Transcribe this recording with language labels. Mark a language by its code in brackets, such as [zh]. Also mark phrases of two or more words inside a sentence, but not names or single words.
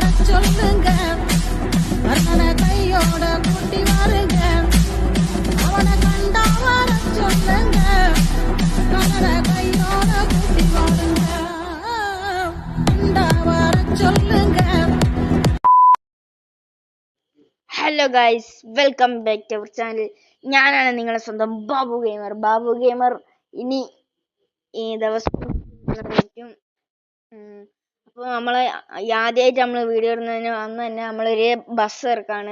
[ta] சொல்லுங்க கர்ணனை கையோட கூட்டி வாருங்க அவனை கண்டா வர சொல்லுங்க கர்ணனை கையோட கூட்டி வாருங்க கண்டா வர சொல்லுங்க. [en] Hello guys, welcome back to our channel. [ml] ഞാനാണ് നിങ്ങളുടെ സ്വന്തം ബാബു ഗെയിമർ. ഇനി ഈ ദിവസം അപ്പോൾ നമ്മളെ ആദ്യമായിട്ട് നമ്മൾ വീഡിയോ ഇടുന്നതിന് അന്ന് തന്നെ നമ്മളൊരു ബസ് ഇറക്കാണ്.